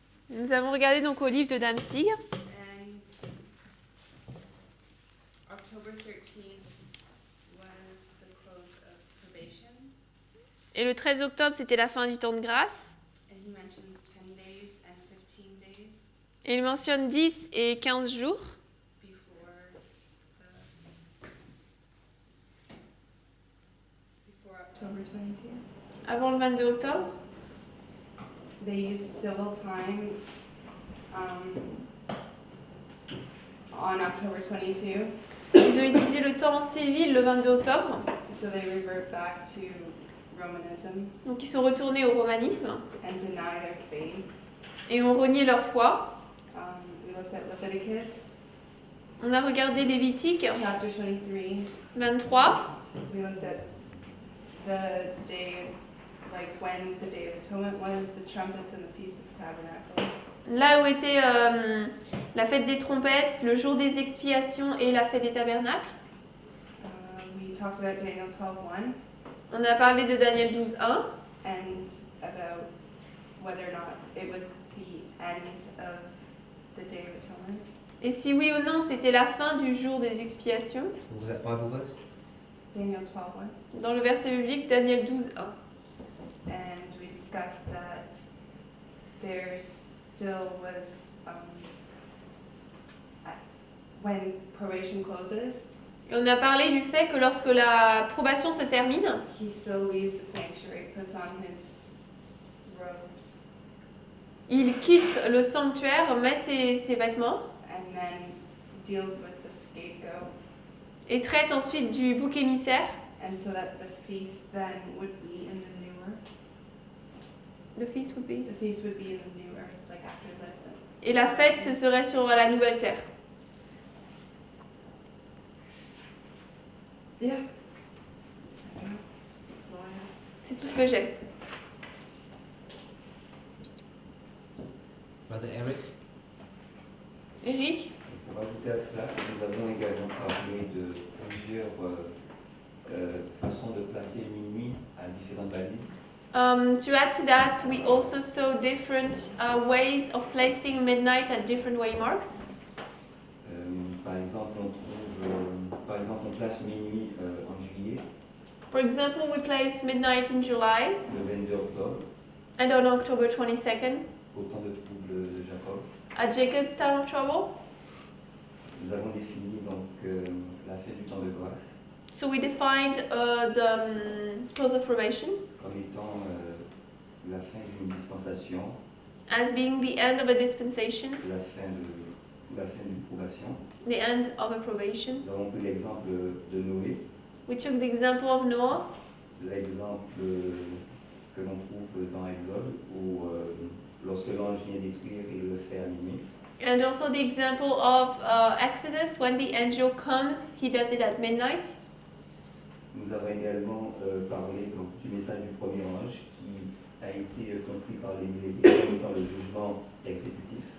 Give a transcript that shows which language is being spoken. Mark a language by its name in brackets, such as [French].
[French] Nous avons regardé donc au livre de Damstig. [English] and October 13th was the close of probation, [French] Et le 13 octobre, c'était la fin du temps de grâce. [English] and he mentions 10 days and 15 days [French] Et il mentionne 10 et 15 jours [English] before October 22. [French] avant le 22 octobre. [English] They used civil time on October 22, [French] Ils ont utilisé le temps civil le 22 octobre. [English] so they revert back to Romanism [French] Donc ils sont retournés au romanisme [English] and deny their faith. [French] et ont renié leur foi. [English] We looked at Leviticus [French] On a regardé Lévitique [English] chapter 23. [French] 23. [English] We looked at the day, like when the Day of Atonement was, the trumpets and the Feast of Tabernacles. [French] Là où était la fête des trompettes, le jour des expiations et la fête des tabernacles. [English] We talked about Daniel 12:1 [French] On a parlé de Daniel 12:1 [English] and about whether or not it was the end of the Day of Atonement. [French] et si oui ou non c'était la fin du jour des expiations. [English] What was that Bible verse? Daniel 12:1. [French] Dans le verset biblique, Daniel 12:1. [English] And we discussed that there still was, when probation closes, [French] Et on a parlé du fait que lorsque la probation se termine, [English] he still leaves the sanctuary, puts on his robes, [French] il quitte le sanctuaire, met ses vêtements [English] and then deals with the scapegoat, [French] et traite ensuite du bouc émissaire. [English] and so that the feast then would be in the new earth. The feast would be. The feast would be in the new earth, like after the. [French] Et la fête, ce serait sur la nouvelle terre. [English] Yeah. That's all I have. [French] C'est tout ce que j'ai. [English] Brother Eric. Eric, [French] Pour ajouter à cela, nous avons également parlé de plusieurs façons de placer minuit à différentes balises. [English] to add to that, we also saw different ways of placing midnight at different waymarks. [French] Par exemple, on place minuit en juillet, [English] For example, we place midnight in July [French] le 22 octobre, [English] and on October 22nd [French] au temps de trouble de Jacob. [English] at Jacob's time of trouble. [French] Nous avons défini donc la fête du temps de grâce [English] So we defined the close of probation [French] comme étant la fin d'une dispensation, [English] as being the end of a dispensation, [French] la fin d'une probation. [English] the end of a probation. [French] Nous avons pris l'exemple de Noé, [English] We took the example of Noah, [French] l'exemple que l'on trouve dans Exode, où lorsque l'ange vient détruire, il le fait à minuit. [English] and also the example of Exodus, when the angel comes, he does it at midnight. [French] Nous avons également parlé donc, du message du premier ange qui a été compris par les millénaires comme étant le jugement exécutif.